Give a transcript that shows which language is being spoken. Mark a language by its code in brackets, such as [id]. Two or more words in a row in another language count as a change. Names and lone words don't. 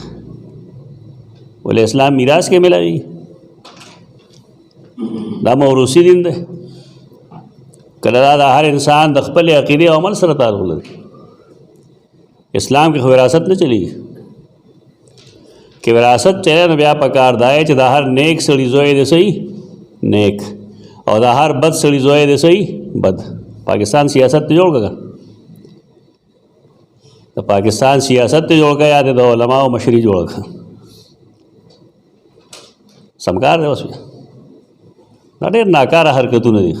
[ps] ولې اسلام میراث کې ملاوي؟ دا موروثي دین دی. کله دا د هر انسان د خپل عقیدې او عمل سره تعلق لري. اسلام کې خو وراثت نه چلیږي. کہ وراثت چلے نو بیا پکار دای چې دا هر نیک سړي زوی دی صحیح نیک او دا هر بد سړي زوی دی صحیح بد. پاکستان سیاست ته جوړ کړه، د پاکستان سیاست ته جوړ کړه یا د علماء مشري جوړ کړه، سمکار دی اوس دا ډېر ناکاره حرکتونه دي.